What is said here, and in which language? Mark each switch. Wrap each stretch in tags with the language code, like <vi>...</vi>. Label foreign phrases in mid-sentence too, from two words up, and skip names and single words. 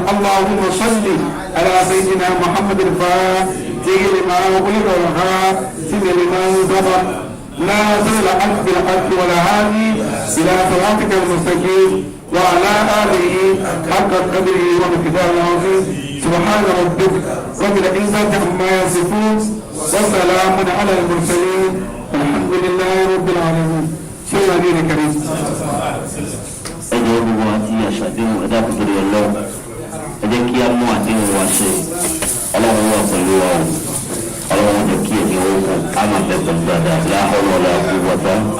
<ar>اللهم صل على سيدنا محمد الفاتح لما أغلق والخاتم لما سبق ناصر الحق بالحق والهادي إلى صراطك المستقيم وعلى آله حق قدره ومقداره العظيم. سبحان ربك رب العزة عما يصفون وسلام على المرسلين الحمد لله رب العالمين. شكرا لك كريم.</ar> <yo>ẹjọ́ gbogbo àti àṣàdéhùn ẹ̀dá kòtòrò ọlọ́run ẹ jẹ́ kí á mú àdéhùn wa ṣe ọlọ́run wà pẹ̀lú wa o ọlọ́run jẹ́ kí ẹ̀mí owó kan á máa bẹ pẹ̀lú dáadáa láhọ́rọ́ ọ̀la àbúrò</yo>